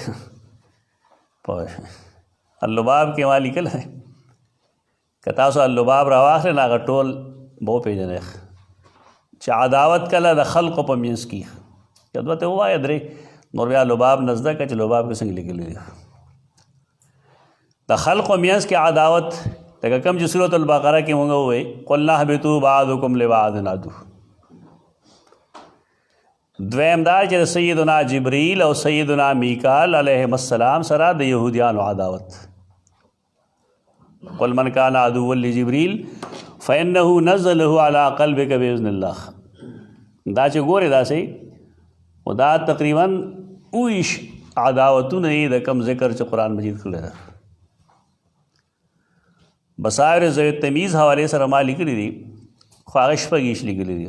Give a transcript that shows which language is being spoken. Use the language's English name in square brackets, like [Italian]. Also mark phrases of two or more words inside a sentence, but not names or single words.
[Pashto] په اللباب کې ما لیکلی دی که تاسو اللباب راواخلئ نو هغه ټول به وپېژنئ چې عداوت کله د خلقو په منځ کې که دوه ته ووایه درې نور بیا لباب نه زده کړه چې لباب کې څنګه لیکلی دی. د خلقو منځ کې عداوت لکه کوم چې سورة البقره کې مونږ ووایي [Arabic] قلنا اهبطوا بعضکم لبعض عدو. [Pashto] دویم دا چې سیدنا جبریل او سیدنا میکال [Arabic] علیهم السلام [Pashto] سره د یهودیانو عداوت. [Arabic] قل من کان عدوا لجبریل فانه نزله علی قلبک باذن الله. [Pashto] دا چې ګورې داسې خو دا تقریبا اویش عداوتونه یې د کم ذکر چې قرآن مجید کړی ده. بصائر ذوی التمیز حوالې سره ما لیکلي دي خو هغه شپږ لیکلي دي.